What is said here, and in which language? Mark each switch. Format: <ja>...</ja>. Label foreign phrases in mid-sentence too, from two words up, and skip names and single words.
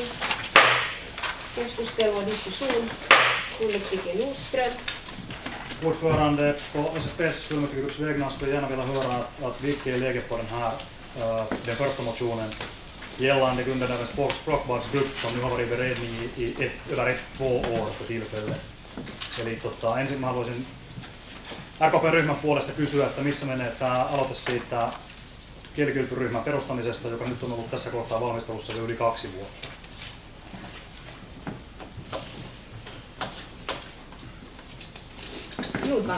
<sv>Keskustelu och diskussion. Fullmäktige Nordström. Ordförande, på SFP:s fullmäktigegrups vägnar skulle jag gärna vilja höra att vilket är läget på den första motionen gällande Gundenävens språkbarnsgrupp som nu har varit i beredning i över 2 år för tillfället.</sv> <fi>Eli ensin mä haluaisin RKP-ryhmän puolesta kysyä, että missä menee tämä aloite siitä kielikylpyryhmän perustamisesta, joka nyt on ollut tässä kohtaa valmistelussa jo yli 2 vuotta. Nordman.</fi>